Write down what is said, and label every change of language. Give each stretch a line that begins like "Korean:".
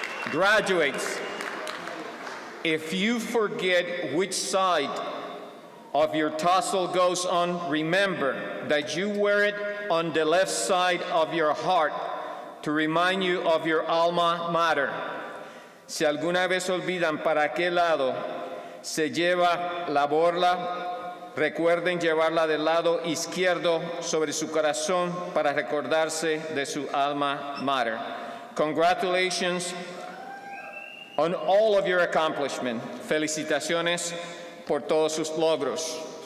English: Graduates, if you forget which side of your tassel goes on, remember that you wear it on the left side of your heart to remind you of your alma mater.
Spanish: Si alguna vez olvidan para qué lado se lleva la borla, recuerden llevarla del lado izquierdo sobre su corazón para recordarse de su alma mater.
English: Congratulations on all of your accomplishment.
Spanish: Felicitaciones por todos sus logros.